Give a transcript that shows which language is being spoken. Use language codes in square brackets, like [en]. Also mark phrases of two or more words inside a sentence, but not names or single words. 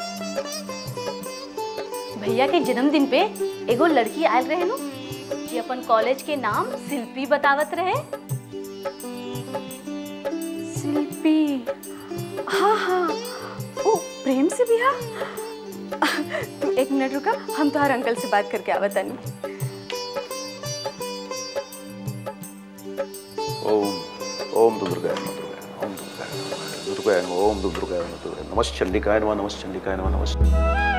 [bho] भैया के जन्मदिन पे एगो लड़की आयल रहे नु जे अपन कॉलेज के नाम शिल्पी बतावत रहे। शिल्पी? हाँ हाँ, ओ प्रेम से बिया। तू एक मिनट रुका, हम तुम्हार अंकल से बात करके आवत तानी। [sa] ओम दुर्गाय नमः, ओम दुर्गाय नमः, ओम दुर्गाय नमः, नमः चंडिकाय नमः, नमः चंडिकाय नमः, नमः।